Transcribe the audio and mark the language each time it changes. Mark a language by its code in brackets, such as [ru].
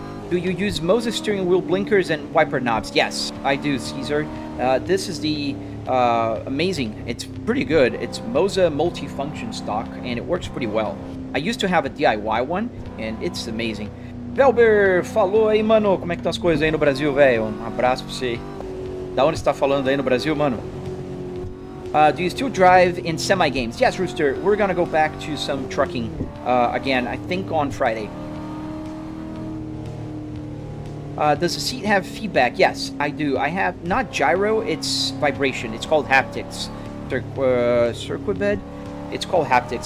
[en] Do you use Moza steering wheel blinkers and wiper knobs? Yes, I do, Caesar. This is the amazing. It's pretty good. It's Moza multifunction stock, and it works pretty well. I used to have a DIY one, and it's amazing. [pt] Velber, falou aí, mano. Como é que estão as coisas aí no Brasil, velho? Abraço pra você. Da onde você tá falando aí no Brasil, mano? [en] Do you still drive in semi-games? Yes, Rooster. We're gonna go back to some trucking again, I think on Friday. Does the seat have feedback? Yes, I do. I have not gyro, it's vibration. It's called haptics. Circuit bed? It's called haptics.